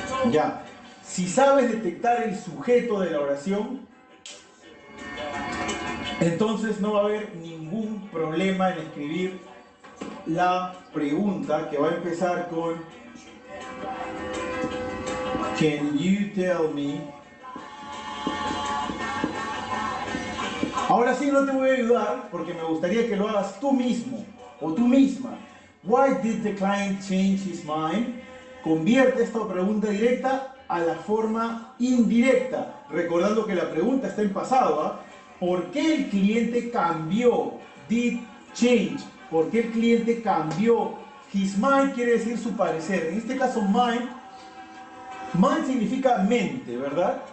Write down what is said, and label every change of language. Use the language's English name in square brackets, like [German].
[Spanish] Ya, si sabes detectar el sujeto de la oración, entonces no va a haber ningún problema en escribir la pregunta que va a empezar con [English] Can you tell me? [Spanish] Ahora sí no te voy a ayudar porque me gustaría que lo hagas tú mismo o tú misma. [English] Why did the client change his mind? [Spanish] Convierte esta pregunta directa a la forma indirecta, recordando que la pregunta está en pasado. ¿Ah? ¿Por qué el cliente cambió? [English] Did change. [Spanish] ¿Por qué el cliente cambió? [English] His mind [Spanish] quiere decir su parecer. En este caso mind significa mente, ¿verdad?